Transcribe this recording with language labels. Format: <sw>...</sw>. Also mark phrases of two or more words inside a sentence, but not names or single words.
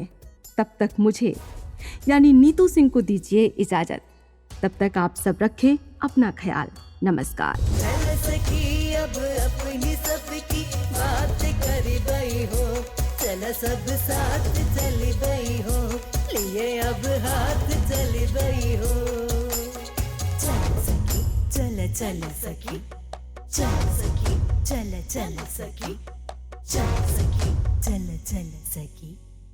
<hi>तब तक मुझे यानी नीतू सिंह को दीजिए इजाजत। तब तक आप सब रखें अपना ख्याल। नमस्कार। चल सखी अब अपनी सबकी बात कर गई हो, चल सब साथ चल गई हो, लिए अब हाथ चल गई हो। चल सखी चल चल सखी, चल सखी चल चल सखी, चल सखी चल चल सखी।</hi>